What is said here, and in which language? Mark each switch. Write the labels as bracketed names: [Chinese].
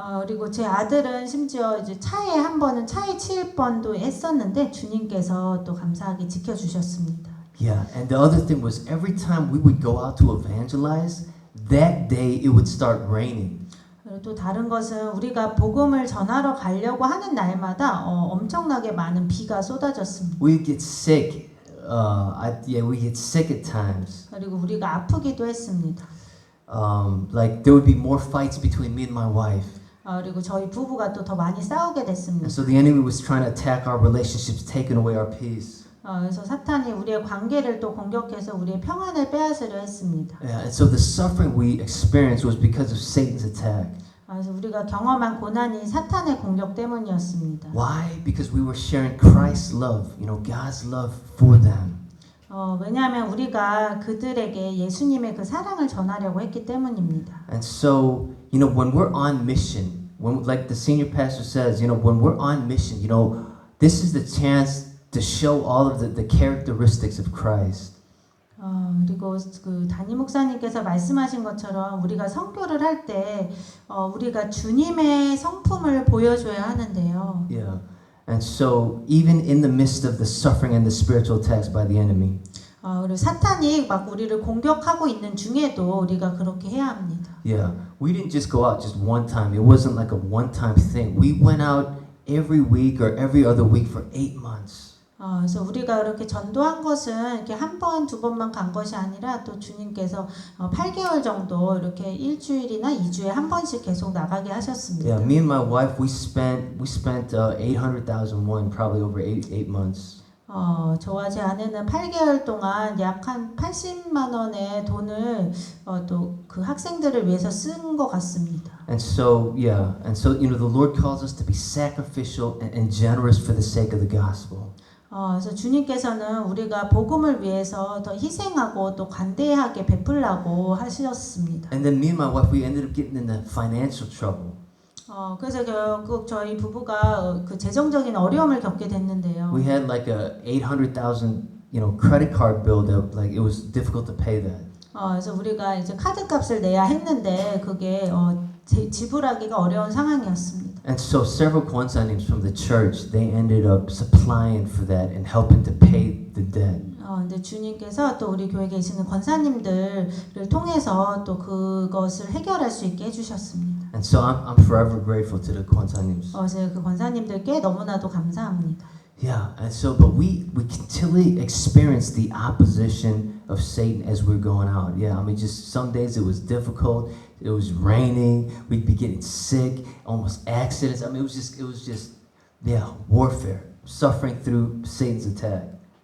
[Korean] 그리고 제 아들은 심지어 이제 차에 한 번은 차에 치일 뻔도 했었는데 주님께서 또 감사하게 지켜주셨습니다. [English] Yeah, and the other thing was every time we would go out to evangelize, that day it would start raining. [Korean] 그리고 또 다른 것은 우리가 복음을 전하러 가려고 하는 날마다 엄청나게 많은 비가 쏟아졌습니다. [English] We get sick. We get sick at times. [Korean] 그리고 우리가 아프기도 했습니다. [English] Like there would be more fights between me and my wife. [Korean] 그리고 저희 부부가 또 더 많이 싸우게 됐습니다. [English] And so the enemy was trying to attack our relationships, taking away our peace. [Korean] 그래서 사탄이 우리의 관계를 또 공격해서 우리의 평안을 빼앗으려 했습니다. [English] Yeah, and so the suffering we experienced was because of Satan's attack. [Korean] 그래서 우리가 경험한 고난이 사탄의 공격 때문이었습니다. [English] Why? Because we were sharing Christ's love, God's love for them. [Korean] 왜냐하면 우리가 그들에게 예수님의 그 사랑을 전하려고 했기 때문입니다. [English] And so, when we're on mission, like the senior pastor says, when we're on mission, this is the chance to show all of the characteristics of Christ. [Korean] 그리고 그 담임 목사님께서 말씀하신 것처럼 우리가 선교를 할 때 우리가 주님의 성품을 보여줘야 하는데요. [English] Yeah. And so even in the midst of the suffering and the spiritual attacks by the enemy. [Korean] 그리고 사탄이 막 우리를 공격하고 있는 중에도 우리가 그렇게 해야 합니다. [English] Yeah. We didn't just go out just one time. It wasn't like a one-time thing. We went out every week or every other week for 8 months. [Korean] 그래서 우리가 이렇게 전도한 것은 이렇게 한 번, 두 번만 간 것이 아니라 또 주님께서 8개월 정도 이렇게 일주일이나 2주에 한 번씩 계속 나가게 하셨습니다. [English] Yeah, me and my wife we spent 800,000 won probably over 8 months. [Korean] 저와 제 아내는 8개월 동안 약 한 80만 원의 돈을 또 그 학생들을 위해서 쓴 것 같습니다. [English] And so the Lord calls us to be sacrificial and generous for the sake of the gospel. [Korean] 그래서 주님께서는 우리가 복음을 위해서 더 희생하고 또 관대하게 베풀라고 하셨습니다. [English] And then me and my wife we ended up getting into financial trouble. [Korean] 그래서 결국 저희 부부가 그 재정적인 어려움을 겪게 됐는데요. [English] We had like a $800,000 credit card bill that like it was difficult to pay that. [Korean] 그래서 우리가 이제 카드 값을 내야 했는데 그게 지불하기가 어려운 상황이었습니다. [English] And so several 권사님s from the church, they ended up supplying for that and helping to pay the debt. [Korean] 근데 주님께서 또 우리 교회에 계시는 권사님들을 통해서 또 그것을 해결할 수 있게 해주셨습니다. [English] And so I'm forever grateful to the 권사님s. [Korean] 제가 그 권사님들께 너무나도 감사합니다. [English] Yeah, and so but we continually experience the opposition of Satan as we're going out. Yeah, I mean just some days it was difficult. It was raining. We'd be getting sick, almost accidents. I mean it was just warfare, suffering through Satan's attack.